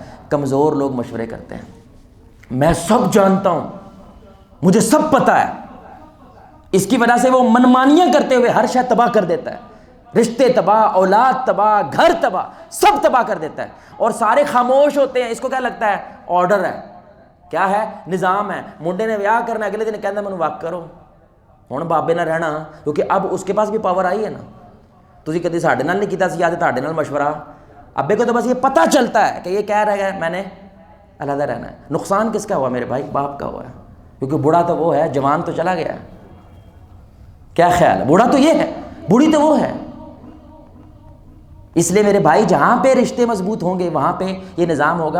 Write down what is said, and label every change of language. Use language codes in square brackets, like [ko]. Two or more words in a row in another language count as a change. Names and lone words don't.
[ur] کمزور لوگ مشورے کرتے ہیں, میں سب جانتا ہوں, مجھے سب پتہ ہے. اس کی وجہ سے وہ منمانیاں کرتے ہوئے ہر شے تباہ کر دیتا ہے, رشتے تباہ, اولاد تباہ, گھر تباہ, سب تباہ کر دیتا ہے. اور سارے خاموش ہوتے ہیں, اس کو کیا لگتا ہے؟ آرڈر ہے, کیا ہے؟ نظام ہے. [pa] منڈے نے ਵਿਆਹ کرنا, اگلے دن کہنا ਮੈਨੂੰ ਵਕ ਕਰੋ. ਹੁਣ ਬਾਬੇ ਨਾਲ ਰਹਿਣਾ, ਕਿਉਂਕਿ [ur] اب اس کے پاس بھی پاور آئی ہے نا. [pa] ਤੁਸੀਂ ਕਦੀ ਸਾਡੇ ਨਾਲ ਨਹੀਂ ਕੀਤਾ ਸੀ, ਅੱਜ ਤੁਹਾਡੇ ਨਾਲ مشورہ. [ur] ابے کو تو بس یہ پتہ چلتا ہے کہ یہ کہہ رہا ہے میں نے علیحدہ رہنا ہے. نقصان کس کا ہوا میرے بھائی؟ باپ کا ہوا ہے, کیونکہ بوڑھا تو وہ ہے, جوان تو چلا گیا ہے. کیا خیال ہے؟ بوڑھا تو یہ ہے, بوڑھی تو وہ ہے. اس لیے میرے بھائی جہاں پہ رشتے مضبوط ہوں گے وہاں پہ یہ نظام ہوگا.